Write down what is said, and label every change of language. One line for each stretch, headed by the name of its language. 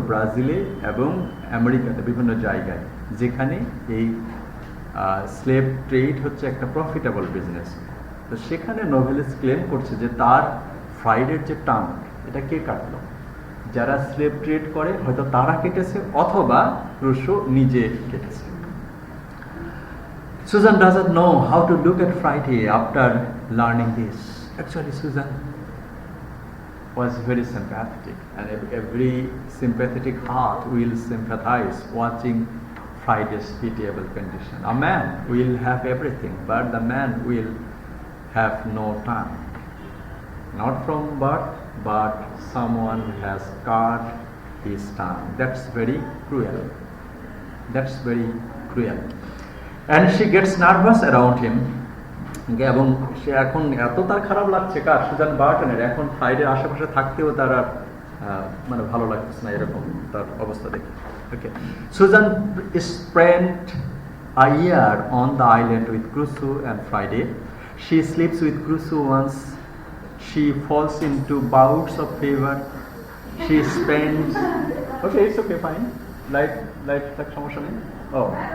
Bangla: ব্রাজিলে এবং আমেরিকাতে, বিভিন্ন জায়গায়, যেখানে এই স্লেভ ট্রেড হচ্ছে একটা প্রফিটেবল বিজনেস। তো সেখানে নোভেলিস্ট ক্লেম করছে যে তার ফ্রাইডের যে টাং, এটা কে কাটলো? যারা স্লেভ ট্রেড করে হয়তো তারা কেটেছে, অথবা ক্রুসো নিজে কেটেছে।
English: Susan doesn't know how to look at Friday after learning this. Actually, Susan was very sympathetic, and every sympathetic heart will sympathize watching Friday's pitiable condition. A man will have everything, but the man will have no tongue. Not from birth, but someone has cut his tongue. That's very cruel. That's very cruel. And she gets nervous around him.
Bangla: এবং সে এখন এত তার খারাপ লাগছে, কার? Suzanne বার্টনের। এখন ফ্রাইডের আশেপাশে থাকতেও তার আর মানে ভালো লাগছে না, এরকম তার অবস্থা দেখে। ওকে।
English: Susan spent a year on the island with Crusoe and Friday. She sleeps with Crusoe once. She falls into bouts of fever. She spends. Okay, it's okay, fine.
Bangla: Light, tak সমস্যা নেই। Oh.